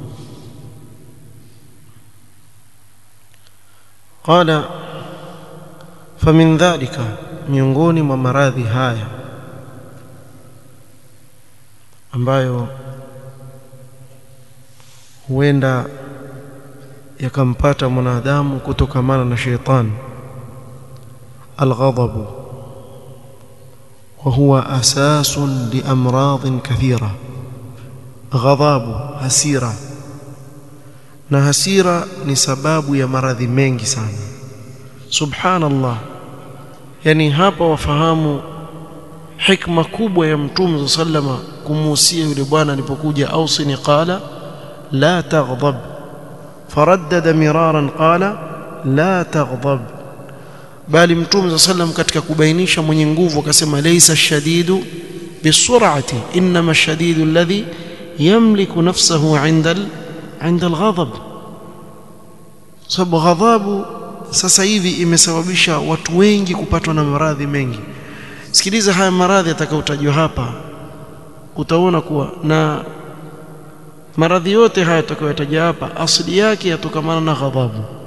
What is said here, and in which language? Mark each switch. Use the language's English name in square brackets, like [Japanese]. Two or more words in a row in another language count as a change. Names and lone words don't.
[Arabic] قال فمن ذلك, [Swahili] miongoni mwa maradhi haya ambayo huenda yakampata mwanadamu kutokamana na shetani, [Arabic] الغضب، وهو أساس لأمراض كثيرة. [Swahili] غضب hasira, na hasira ni sababu ya maradhi mengi sana. Subhanallah, yani hapa wafahamu hikma kubwa ya Mtume sallama kumuhusia yule bwana alipokuja: [Arabic] أوصني قال لا تغضب فردد مرارا قال لا تغضب. [Swahili] bali Mtume sallam katika kubainisha mwenye nguvu akasema [Arabic] ليس الشديد بالصرعة إنما الشديد الذي يملك نفسه عند الغضب. [Swahili] Sababu ghadhabu sasa hivi imesababisha watu wengi kupatwa na maradhi mengi. Sikiliza haya maradhi atakayotajwa hapa, utaona kuwa na maradhi yote haya atakayotaja hapa asili yake yatokamana na ghadhabu.